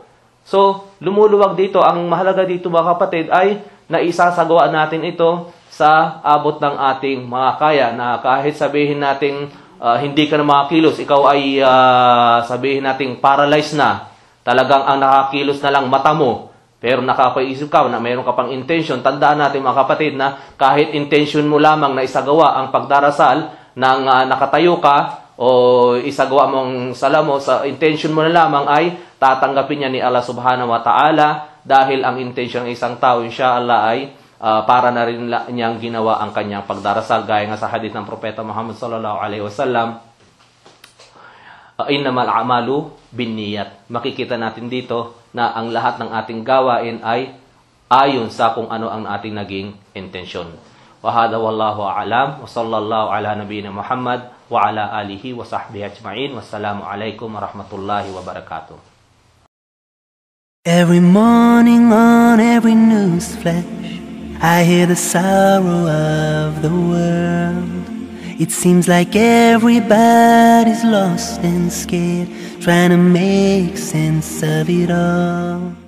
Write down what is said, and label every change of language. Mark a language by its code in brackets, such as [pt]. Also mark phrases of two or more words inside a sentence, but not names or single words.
[tl] So, lumuluwag dito, ang mahalaga dito mga kapatid ay naisasagawa natin ito sa abot ng ating mga kaya, na kahit sabihin natin hindi ka na makakilos, ikaw ay sabihin natin paralyzed na, talagang ang nakakilos na lang mata mo, pero nakapaisip ka na mayroon ka pang intention. Tandaan natin mga kapatid na kahit intention mo lamang na isagawa ang pagdarasal ng nakatayo ka o isagawa mong sala mo, sa intention mo na lamang ay tatanggapin niya ni Allah [ar] سبحانه وتعالى, [tl] dahil ang intention ng isang tao inshallah ay para na rin niyang ginawa ang kanyang pagdarasal. Gaya nga sa hadith ng Propeta Muhammad [ar] صلى الله عليه وسلم, "إنما الأعمال بالنيات." [tl] Makikita natin dito na ang lahat ng ating gawain ay ayon sa kung ano ang ating naging intensyon. [ar] وهذا والله أعلم وصلى الله على نبينا محمد وعلى آله وصحبه أجمعين. والسلام عليكم ورحمة الله وبركاته. [en] Every morning on every news flash, I hear the sorrow of the world. It seems like everybody's lost and scared, trying to make sense of it all.